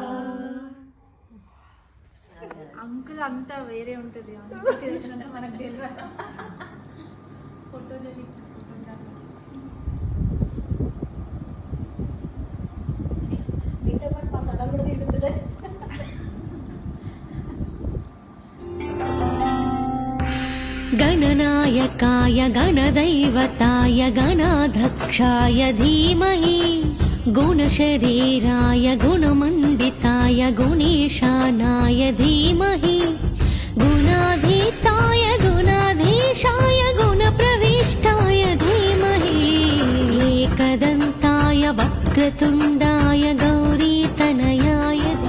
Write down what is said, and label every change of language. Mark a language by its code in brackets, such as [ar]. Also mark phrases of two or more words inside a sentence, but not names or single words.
[te] అంకుల్ అంతా వేరే ఉంటుంది. అంకుల్ తెలిసినంత మనకు తెలియదు. ఫోటో మీతో పాటు మా తల కూడా తిరుగుతుంది. [sa] गणनायकाय गणदैवताय गणाध्यक्षाय धीमहि गुणशरीराय गुणमण्डिताय गुणेशानाय धीमहि गुणाधीताय गुणाधीशाय गुणप्रविष्टाय धीमहि एकदन्ताय वक्रतुण्डाय गौरीतनयाय